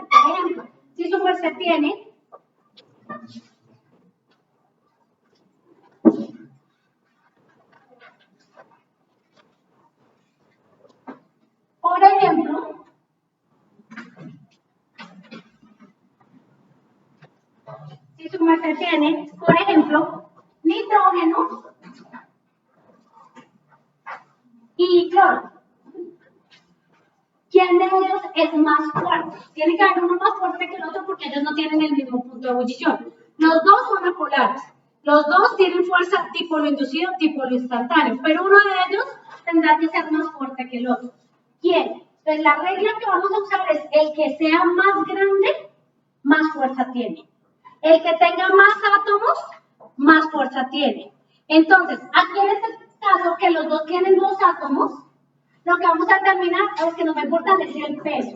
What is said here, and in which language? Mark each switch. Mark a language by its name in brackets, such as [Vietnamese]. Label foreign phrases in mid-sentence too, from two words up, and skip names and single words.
[Spanish] Por ejemplo, si su fuerza tiene por ejemplo, si su fuerza tiene, por ejemplo, nitrógeno y cloro. ¿Quién de ellos es más fuerte? Tiene que haber uno más fuerte que el otro porque ellos no tienen el mismo punto de ebullición. Los dos son apolares. Los dos tienen fuerza dipolo inducido, dipolo instantáneo, pero uno de ellos tendrá que ser más fuerte que el otro. ¿Quién? Entonces la regla que vamos a usar es el que sea más grande, más fuerza tiene. El que tenga más átomos, más fuerza tiene. Entonces, aquí en este caso, que los dos tienen dos átomos, lo que vamos a determinar es que nos va a importar es el peso.